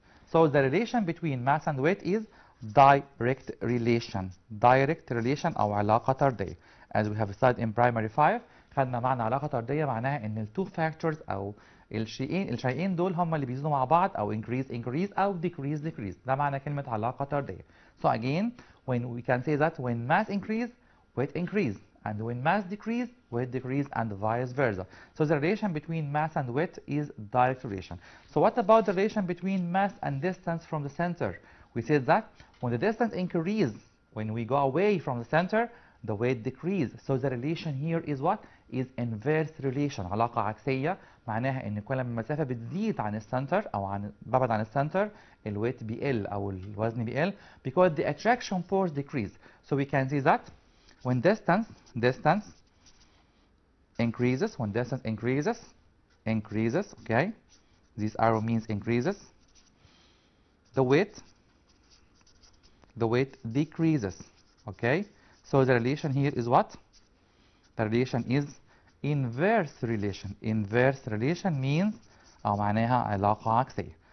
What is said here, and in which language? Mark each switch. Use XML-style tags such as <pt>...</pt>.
<en>So the relation between mass and weight is direct relation. Direct relation</en> <ar>أو علاقة طردية.</ar> <en>As we have studied in primary 5,</en> <ar>خدنا معنى علاقة طردية معناها إن two factors أو الشيئين دول هم اللي بيزيدوا مع بعض أو increase أو decrease. ده معنى كلمة علاقة طردية.</ar> <en>So again, when we can say that when mass increase, weight increase, and when mass decrease, weight decrease, and vice versa. So the relation between mass and weight is direct relation. So what about the relation between mass and distance from the center? We said that when the distance increases, when we go away from the center, the weight decreases. So the relation here is what? Is inverse relation.</en> <ar>علاقة عكسية معناها إن كل ما المسافة بتزيد عن السنتر أو ببعد عن السنتر الويت بيقل أو الوزن بيقل</ar> <en>because the attraction force decrease. So we can see that when distance increases, when distance increases, okay, this arrow means increases, the weight decreases, okay. So the relation here is what? The relation is inverse relation. Inverse relation means</en> <ar>أو معناها علاقة عكسية.</ar>